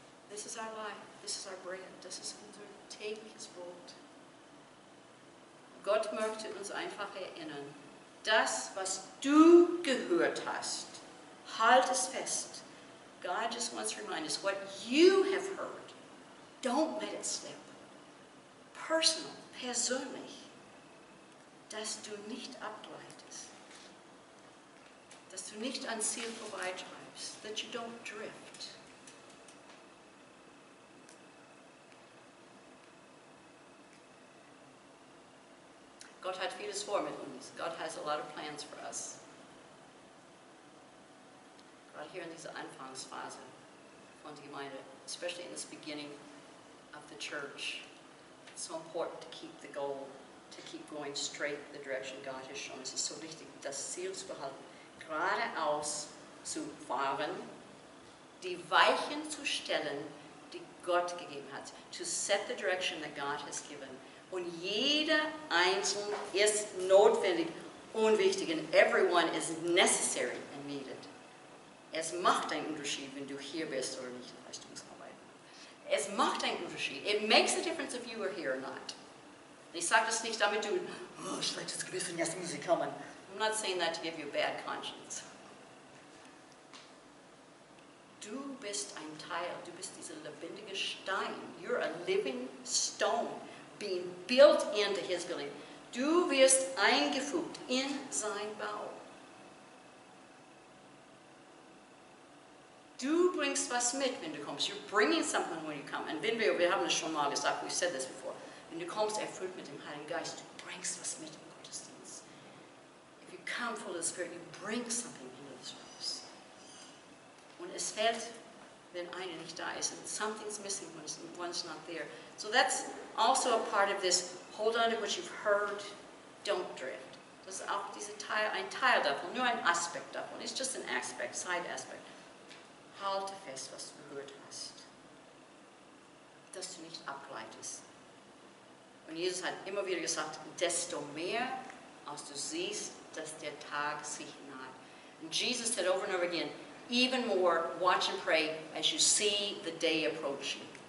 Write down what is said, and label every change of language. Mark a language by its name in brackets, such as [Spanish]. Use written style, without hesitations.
[English] This is our life. This is our bread. [German] Das ist unser tägliches Brot. Gott möchte uns einfach erinnern, das, was du gehört hast, halt es fest. [English] God just wants to remind us what you have heard. Don't let it slip. [German] Personal, persönlich, dass du nicht abgleitest, dass du nicht ans Ziel vorbeitreibst, [English] that you don't drift. [German] Gott hat vieles vor mit uns. [English] God has a lot of plans for us. [German] Gerade hier in dieser Anfangsphase von der Gemeinde, [English] especially in this beginning of the church, it's so important to keep the goal, to keep going straight the direction God has shown. [German] Es ist so wichtig, das Ziel zu behalten, geradeaus zu fahren, die Weichen zu stellen, die Gott gegeben hat. [English] To set the direction that God has given. [German] Und jeder Einzelne ist notwendig und wichtig. [English] And everyone is necessary and needed. [German] Es macht einen Unterschied, wenn du hier bist oder nicht in Leistungsarbeit. Es macht einen Unterschied. [English] It makes a difference if you are here or not. [German] Ich sage das nicht, damit du, schlechtes Gewissen, jetzt muss ich kommen. [English] I'm not saying that to give you a bad conscience. [German] Du bist ein Teil, du bist dieser lebendige Stein. [English] You're a living stone. Being built into His building. [German] Du wirst eingefügt in sein Bau. Du bringst was mit, wenn du kommst. [English] You're bringing something when you come. [German] Und wenn wir haben das schon mal gesagt, [English] we've said this before. [German] Wenn du kommst, erfüllt mit dem Heiligen Geist, du bringst was mit im Gottesdienst. [English] If you come full of the Spirit, you bring something into the service. [German] Und es fällt, wenn einer nicht da ist, [English] and something's missing when one's not there. So that's also a part of this, hold on to what you've heard, don't drift. [German] Das ist auch ein Teil davon, nur ein Aspekt davon. [English] It's just an aspect, side aspect. [German] Halte fest, was du gehört hast. Dass du nicht abgleitest. Und Jesus hat immer wieder gesagt, desto mehr, als du siehst, dass der Tag sich naht. [English] And Jesus said over and over again, even more, watch and pray as you see the day approaching.